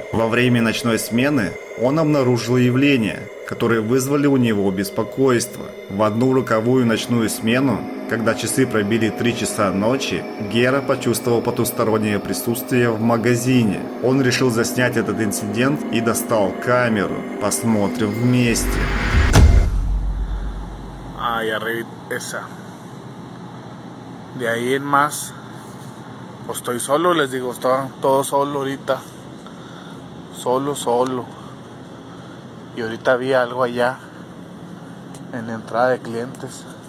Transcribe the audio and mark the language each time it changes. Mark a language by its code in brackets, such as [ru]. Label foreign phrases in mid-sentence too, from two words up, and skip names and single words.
[ru] Во время ночной смены он обнаружил явления, которые вызвали у него беспокойство. В одну роковую ночную смену, когда часы пробили 3 часа ночи, Гера почувствовал потустороннее присутствие в магазине. Он решил заснять этот инцидент и достал камеру. Посмотрим вместе. [es] Ahí arriba, esa. De ahí en más, pues estoy solo, les digo, estaba todo solo ahorita. Solo. Y ahorita había algo allá, en la entrada de clientes.